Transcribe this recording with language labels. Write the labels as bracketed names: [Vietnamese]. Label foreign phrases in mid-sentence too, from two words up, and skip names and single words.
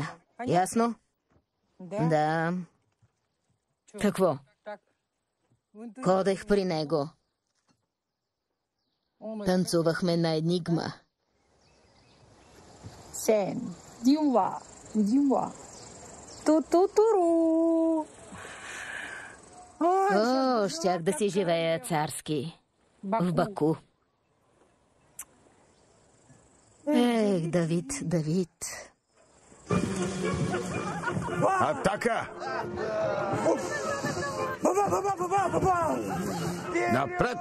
[Bulgarian] Ясно? Да. Какво? Ходех при него. Танцувахме на енигма. Сен, дива, дива. Ту-ту-туру. О, щях да си живея царски. В Баку. Ех, Давид, Давид. Атака! Напред!